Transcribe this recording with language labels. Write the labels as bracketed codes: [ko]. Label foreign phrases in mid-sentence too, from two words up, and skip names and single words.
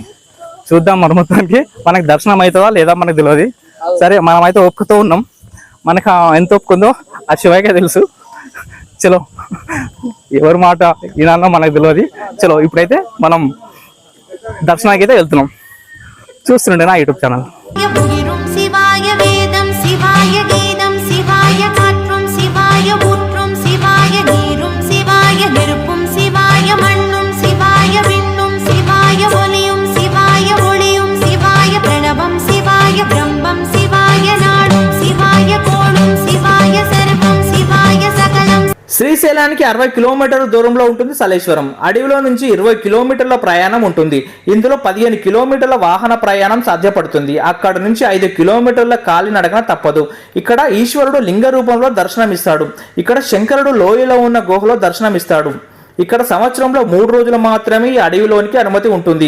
[te] చూద్దాం మరి, మొత్తానికి మనకి దర్శనం అవుతుందా లేదా మనకు తెలియదు. సరే మనమైతే ఓపికతో ఉన్నాం, మనకు ఎంత ఒప్పుకుందో ఆ శివయ్యకే తెలుసు. చలో, ఎవరి మాట ఈనాన్నో మనకు తెలియదు. చలో ఇప్పుడైతే మనం దర్శనానికి అయితే వెళ్తున్నాం. చూస్తుండే నా యూట్యూబ్ ఛానల్. [ta] புகிரும் சிவாய வேதம் சிவாய கீதம் சிவாய காற்றும் சிவாய ஊற்றும் சிவாய நீரும் சிவாய நெருப்பும் சிவாய மண்ணும் சிவாய விண்ணும் சிவாய ஒலியும் சிவாய ஒளியும் சிவாய பிரணவம் சிவாய பிரம்மம் சிவாய நாடும் சிவாய கோளும் சிவாய சர்வம் சிவாய சகலம். [te] శ్రీశైలం శ్రీశైలానికి 60 కిలోమీటర్ల దూరంలో ఉంటుంది సలేశ్వరం. అడవిలో నుంచి 20 కిలోమీటర్ల ప్రయాణం ఉంటుంది. ఇందులో 15 కిలోమీటర్ల వాహన ప్రయాణం సాధ్యపడుతుంది. అక్కడ నుంచి 5 కిలోమీటర్ల కాలినడకన తప్పదు. ఇక్కడ ఈశ్వరుడు లింగ రూపంలో దర్శనమిస్తాడు. ఇక్కడ శంకరుడు లోయలో ఉన్న గుహలో దర్శనమిస్తాడు. ఇక్కడ సంవత్సరంలో 3 రోజులు మాత్రమే ఈ అడవిలోనికి అనుమతి ఉంటుంది.